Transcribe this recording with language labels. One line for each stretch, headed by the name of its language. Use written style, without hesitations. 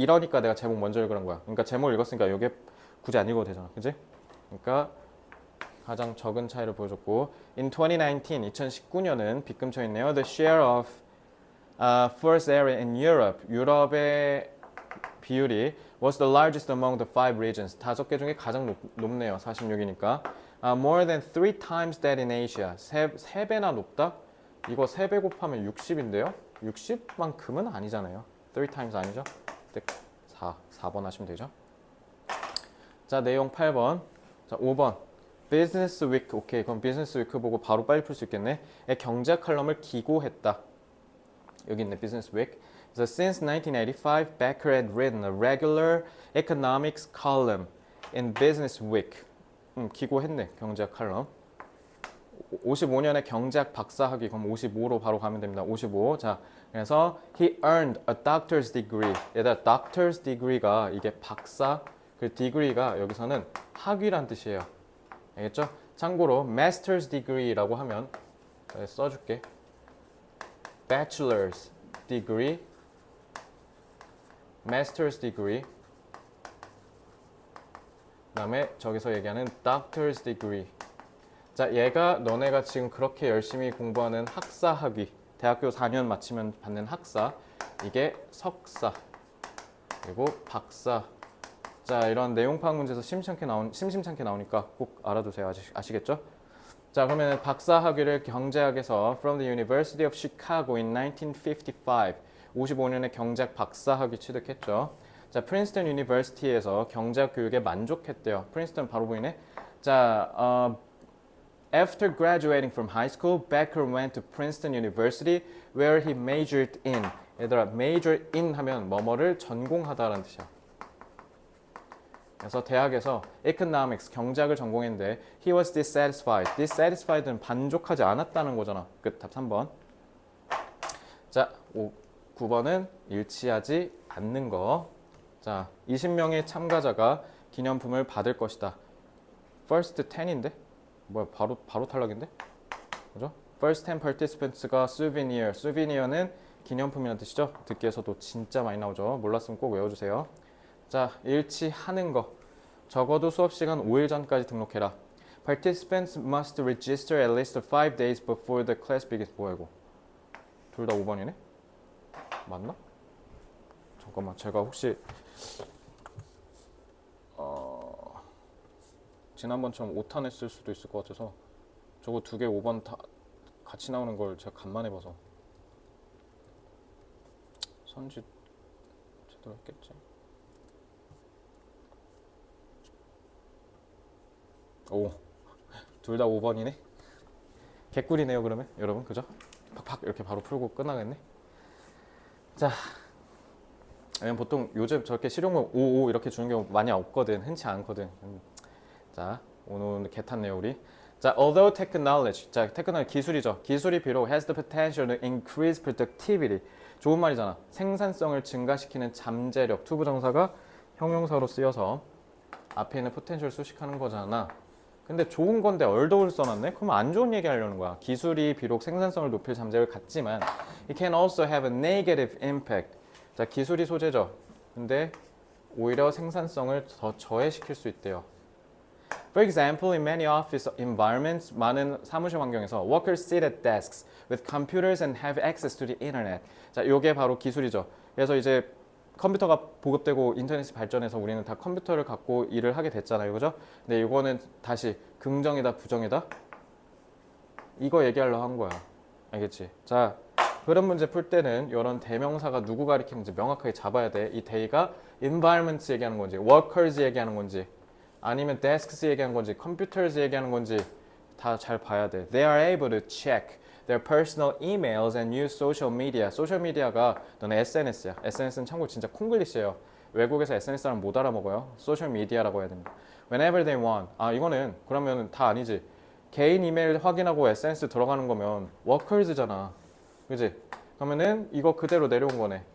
Korean: 이러니까 내가 제목 먼저 읽으란 거야. 그러니까 제목 읽었으니까 이게 굳이 안 읽어도 되잖아. 그지? 그러니까 가장 적은 차이를 보여줬고 in 2019년은 빗금쳐 있네요.
English: The share of forest area in Europe.
Korean: 유럽의 비율이
English: was the largest among the 5 regions.
Korean: 5개 중에 가장 높네요. 46이니까.
English: More than 3 times that in Asia.
Korean: 3배나 높다? 이거 3배 곱하면 60인데요. 60만큼은 아니잖아요. 3 times 아니죠? 4번 하시면 되죠. 자, 내용 8번. 자, 5번. 비즈니스 위크. 오케이. 그럼 비즈니스 위크 보고 바로 빨리 풀 수 있겠네. 경제 칼럼을 기고했다. 여기 있네. 비즈니스 위크.
English: So since 1985, Becker had written a regular economics column in Business Week.
Korean: 기고했네. 경제학 칼럼. 55년에 경제학 박사학위. 그럼 55로 바로 가면 됩니다. 55. 자, 그래서
English: he earned a doctor's degree.
Korean: 얘들아, doctor's degree가 이게 박사, 그 degree가 여기서는 학위란 뜻이에요. 알겠죠? 참고로 master's degree라고 하면 써줄게.
English: bachelor's degree, master's degree,
Korean: 그 다음에 저기서 얘기하는
English: doctor's degree.
Korean: 자, 얘가 너네가 지금 그렇게 열심히 공부하는 학사 학위, 대학교 4년 마치면 받는 학사, 이게 석사, 그리고 박사. 자, 이런 내용 파악 문제에서 심심찮게 나오니까 꼭 알아두세요. 아시겠죠? 자, 그러면 박사 학위를 경제학에서
English: from the University of Chicago in 1955,
Korean: 55년에 경제학 박사 학위 취득했죠. 자, 프린스턴 유니버시티에서 경제학 교육에 만족했대요. 프린스턴 바로 보이네.
English: 자, After graduating from high school, Becker went to Princeton University where he majored in.
Korean: 얘들아, major in 하면 뭐뭐를 전공하다라는 뜻이야. 그래서 대학에서 economics, 경제학을 전공했는데
English: he was dissatisfied.
Korean: dissatisfied는 만족하지 않았다는 거잖아. 끝. 답 3번. 자, 9번은 일치하지 않는 거. 자, 20명의 참가자가 기념품을 받을 것이다. First 10인데? 뭐야, 바로 탈락인데? 그죠?
English: First 10 participants가 souvenir.
Korean: souvenir는 기념품이라는 뜻이죠. 듣기에서도 진짜 많이 나오죠. 몰랐으면 꼭 외워주세요. 자, 일치하는 거. 적어도 수업 시간 5일 전까지 등록해라.
English: Participants must register at least 5 days before the class begins.
Korean: 뭐야 이거? 둘 다 5번이네? 맞나? 잠깐만, 제가 혹시 지난번처럼 5탄 했을 수도 있을 것 같아서 저거 2개 5번 다 같이 나오는 걸 제가 간만에 봐서 선지 제대로 했겠지. 오, 둘 다 5번이네. 개꿀이네요 그러면 여러분, 그죠? 팍팍 이렇게 바로 풀고 끝나겠네. 자, 왜냐면 보통 요즘 저렇게 실용문 5 이렇게 주는 경우 많이 없거든. 흔치 않거든. 자, 오늘 개 탔네요 우리. 자, although technology, 자, technology 기술이죠. 기술이 비록
English: has the potential to increase productivity.
Korean: 좋은 말이잖아. 생산성을 증가시키는 잠재력. 투부정사가 형용사로 쓰여서 앞에 있는 potential 수식하는 거잖아. 근데 좋은 건데 얼더울 써놨네? 그러면 안 좋은 얘기 하려는 거야. 기술이 비록 생산성을 높일 잠재력을 갖지만
English: it can also have a negative impact.
Korean: 자, 기술이 소재죠. 근데 오히려 생산성을 더 저해시킬 수 있대요.
English: For example, in many office environments,
Korean: 많은 사무실 환경에서
English: workers sit at desks with computers and have access to the internet.
Korean: 자, 이게 바로 기술이죠. 그래서 이제 컴퓨터가 보급되고 인터넷이 발전해서 우리는 다 컴퓨터를 갖고 일을 하게 됐잖아요, 그죠? 근데 이거는 다시 긍정이다, 부정이다? 이거 얘기하려고 한 거야. 알겠지? 자, 그런 문제 풀 때는 이런 대명사가 누구 가리키는지 명확하게 잡아야 돼. 이 they가 environments 얘기하는 건지, workers 얘기하는 건지, 아니면 desks 얘기하는 건지, computers 얘기하는 건지 다 잘 봐야 돼.
English: They are able to check their personal emails and use social media.
Korean: 소셜 미디어가 너네 SNS야. SNS는 참고로 진짜 콩글리시예요. 외국에서 SNS는 못 알아먹어요. 소셜 미디어라고 해야 됩니다.
English: Whenever they want.
Korean: 아, 이거는 그러면 다 아니지. 개인 이메일 확인하고 SNS 들어가는 거면 workers잖아. 그지? 그러면은 이거 그대로 내려온 거네.